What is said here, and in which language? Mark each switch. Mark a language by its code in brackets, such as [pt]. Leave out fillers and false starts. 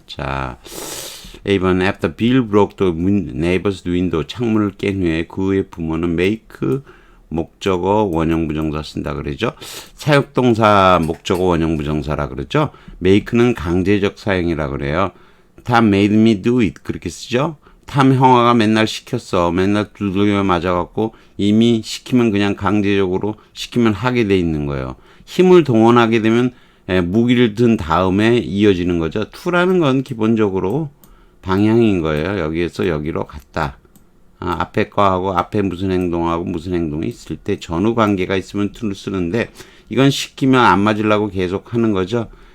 [ko] 자, A번 After Bill broke the neighbor's window, 창문을 깬 후에 그의 부모는 make 목적어 원형부정사 쓴다 그러죠. 사역동사 목적어 원형부정사라 그러죠. make는 강제적 사용이라 그래요. [en] Tom made me do it 그렇게 쓰죠. [ko] 탐 형아가 맨날 시켰어. 맨날 두들겨 맞아갖고 이미 시키면 그냥 강제적으로 시키면 하게 돼 있는 거예요. 힘을 동원하게 되면 무기를 든 다음에 이어지는 거죠. to라는 건 기본적으로 방향인 거예요. 여기에서 여기로 갔다. 앞에 거하고 앞에 무슨 행동하고 무슨 행동이 있을 때 전후 관계가 있으면 to를 쓰는데 이건 시키면 안 맞으려고 계속 하는 거죠.